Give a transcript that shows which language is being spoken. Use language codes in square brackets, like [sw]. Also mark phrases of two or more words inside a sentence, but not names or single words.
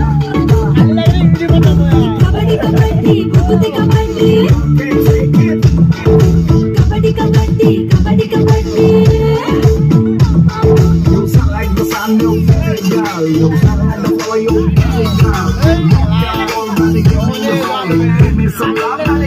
[tl] कबड्डी कबड्डी बुकुती कबड्डी कबड्डी कबड्डी कबड्डी कबड्डी Yung sakay ko sa anyong legal Yung sakay na ko yung illegal Yung marinig yung legal Minsan lang